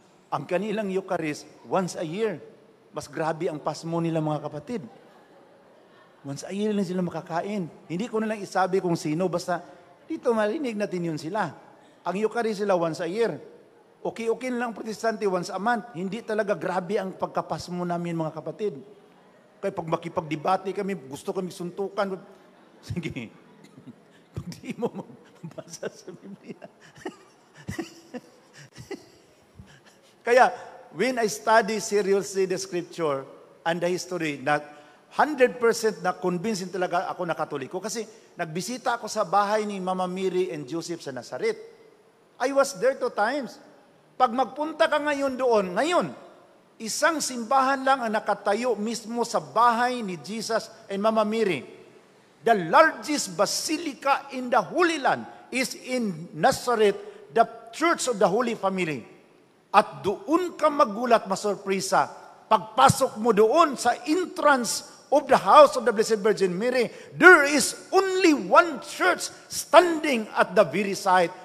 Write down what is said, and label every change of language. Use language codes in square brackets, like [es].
[tl] Ang kanilang Eucharist, [en] once a year. [tl] Mas grabe ang pasmo nila mga kapatid. [en] Once a year [tl] lang sila makakain. Hindi ko na lang isabi kung sino, basta dito marinig natin yun sila. Ang Eucharist sila [en] once a year. [tl] Okay lang Protestante [en] once a month. [tl] Hindi talaga grabe ang pagkapasmo namin mga kapatid. Kaya pag makipagdebate kami, gusto kami suntukan. Sige. Pag di mo mabasa sa Biblia. Kaya, [en] when I study seriously the scripture and the history, [tl] na 100% na convinced talaga ako na Katoliko kasi nagbisita ako sa bahay ni Mama Mary and Joseph sa Nazaret. [en] I was there 2 times. [tl] Pag magpunta ka ngayon doon, isang simbahan lang ang nakatayo mismo sa bahay ni Jesus and Mama Mary. [en] The largest basilica in the Holy Land is in Nazareth, the Church of the Holy Family. [tl] At doon ka magulat, masurpresa. Pagpasok mo doon sa [en] entrance of the house of the Blessed Virgin Mary, there is only one church standing at the very side.